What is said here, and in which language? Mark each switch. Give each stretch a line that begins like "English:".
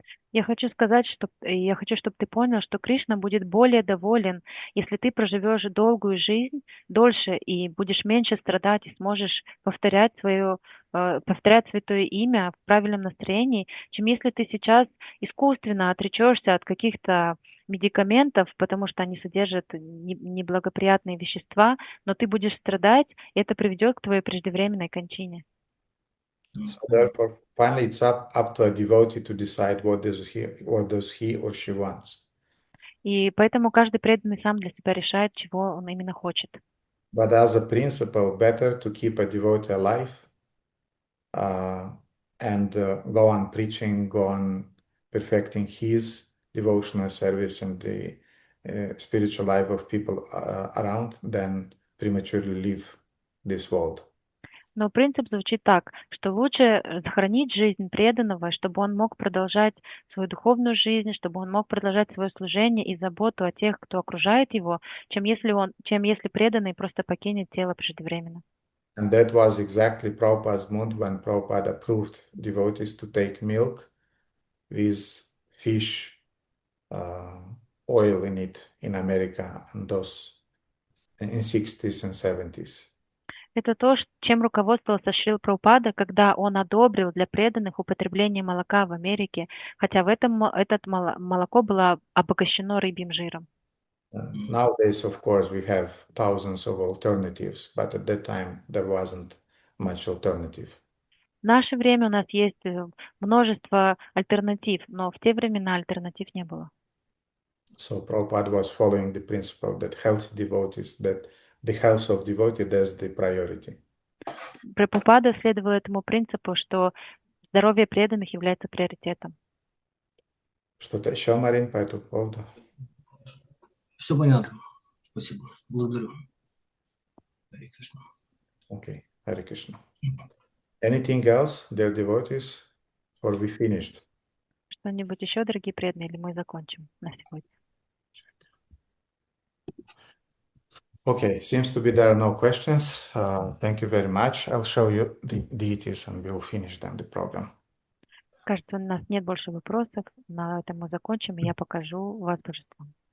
Russian: Я хочу сказать, я хочу, чтобы ты понял, что Кришна будет более доволен, если ты проживешь долгую жизнь, дольше, и будешь меньше страдать, и сможешь повторять святое имя в правильном настроении, чем если ты сейчас искусственно отречешься от каких-то медикаментов, потому что они содержат неблагоприятные вещества, но ты будешь страдать, и это приведет к твоей преждевременной кончине.
English: So therefore, finally, it's up to a devotee to decide what does he or she wants.
Russian: И поэтому каждый преданный сам для себя решает, чего он именно хочет.
English: But as a principle, better to keep a devotee alive and go on preaching, go on perfecting his devotional service and the spiritual life of people around than prematurely leave this world.
Russian: Но принцип звучит так, что лучше сохранить жизнь преданного, чтобы он мог продолжать свою духовную жизнь, чтобы он мог продолжать свое служение и заботу о тех, кто окружает его, чем если преданный просто покинет тело преждевременно.
English: And that was exactly Prabhupada's mood when Prabhupada approved devotees to take milk with fish oil in it in America and those in 60s and 70s.
Russian: Это то, чем руководствовался Шрила Прабхупада, когда он одобрил для преданных употребление молока в Америке, хотя это молоко было обогащено рыбьим жиром.
English: Nowadays, of course, we have thousands of alternatives, but at that time there wasn't much alternative.
Russian: В наше время у нас есть множество альтернатив, но в те времена альтернатив не было.
English: So Prabhupada was following the principle that the health of devotee, that's the priority.
Russian: Прабхупада следовал этому принципу, что здоровье преданных является приоритетом. Что-то еще, Марин, по этому поводу? Все понятно. Спасибо. Благодарю. Харе Кришна.
English: Okay, Hare Krishna. Anything else, dear devotees, or we finished?
Russian: Что-нибудь еще, дорогие преданные, или мы закончим на сегодня?
English: Okay, seems to be there are no questions. Thank you very much. I'll show you the deities and we'll finish then the program.
Russian: Кажется, у нас нет больше вопросов. На этом мы закончим, и я покажу вас божеством.